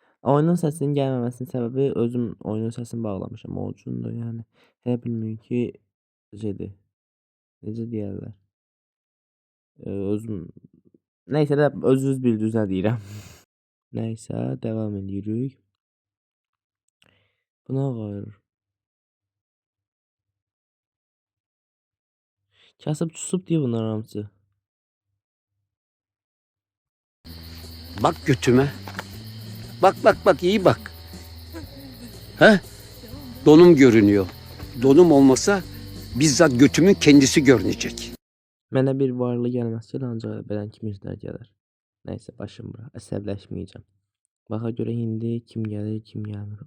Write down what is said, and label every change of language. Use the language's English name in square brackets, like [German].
[Azerbaijani] Oyunun səsinin gəlməməsinin səbəbi özüm oyunun səsini bağlamışam. O üçündür yəni. Elə bilmiyorum ki şeydir. Necə deyərlər. Özüm nəysə də özünüz bildiniz nə deyirəm. Nəysə davam edirik. Buna qayır. Kasıb çusub diye bunlar hamısı. [Turkish] Bak götüme. Bak iyi bak. He? Donum görünüyor. Donum olmasa bizzat götümün kendisi görünecek. [Azerbaijani] Mənə bir varlı gəlməsə ancaq belən kimi izlər gələr. Nəysə başım bura. Əsəbləşməyəcəm. Baxa görə indi kim gəlir, kim gəlmir.